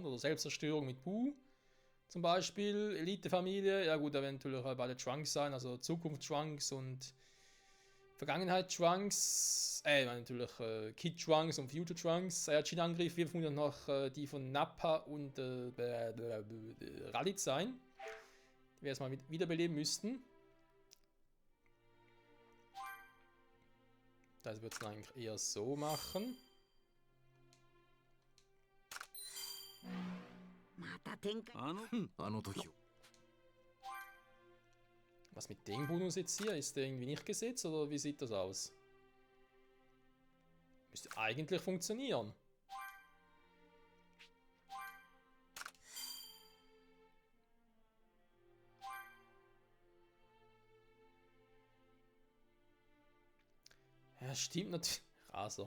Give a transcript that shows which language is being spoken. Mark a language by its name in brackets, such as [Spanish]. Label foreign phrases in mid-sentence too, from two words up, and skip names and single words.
[German] Oder Selbstzerstörung mit Buu. Zum Beispiel Elite-Familie, ja gut, da werden natürlich beide Trunks sein, also Zukunft Trunks und Vergangenheit Trunks, natürlich Kid Trunks und Future Trunks, Saiyajin-Angriff, wir vermuten noch die von Nappa und Raditz sein, die wir erstmal wiederbeleben müssten. Das wird es eigentlich eher so machen. [Japanese] また天下あのあの時を [German] Und Was mit dem Bonus jetzt hier? Ist der irgendwie nicht gesetzt oder wie sieht das aus? Müsste eigentlich funktionieren. Ja, stimmt natürlich. Raser.